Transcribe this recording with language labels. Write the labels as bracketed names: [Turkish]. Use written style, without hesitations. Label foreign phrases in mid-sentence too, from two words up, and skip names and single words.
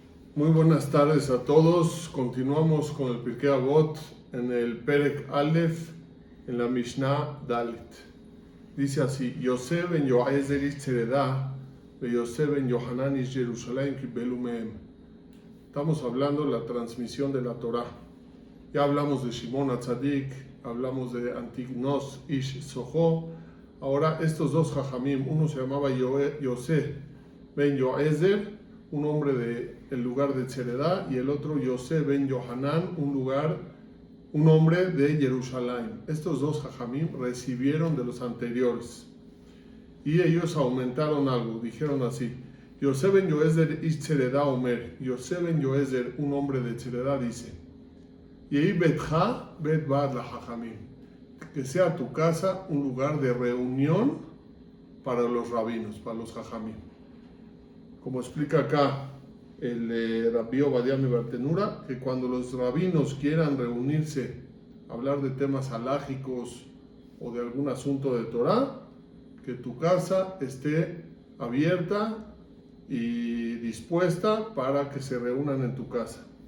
[Spanish] Muy buenas tardes a todos. Continuamos con el Pirkei Avot en el [Hebrew] פרק אלף, [Spanish] en la [Hebrew] משנה דלת. [Spanish] Dice así: [Hebrew] יוסף בן יועזר איש צרדה ויוסף בן יוחנן איש ירושלים קיבלו מהם. [Spanish] Estamos hablando de la transmisión de la Torah. Ya hablamos de Shimon HaTzadik, hablamos de Antignos ish Soho. Ahora estos dos jajamim, uno se llamaba Yosef ben Yoezer, un hombre del lugar de Tzeredah, y el otro Yosef ben Yohanan, un hombre de Jerusalén. Estos dos jajamim recibieron de los anteriores y ellos aumentaron algo. Dijeron así: [Hebrew] יוסף בן יועזר איש צרדה אומר. [Spanish] Yosef ben Yoezer, un hombre de Tzeredah, dice: [Hebrew] יהי ביתך בית ועד לחכמים, [Spanish] que sea tu casa un lugar de reunión para los rabinos, para los jajamim. Como explica acá el Rabbi Ovadia mi Bartenura, que cuando los rabinos quieran reunirse, hablar de temas halágicos o de algún asunto de Torah, que tu casa esté abierta y dispuesta para que se reúnan en tu casa.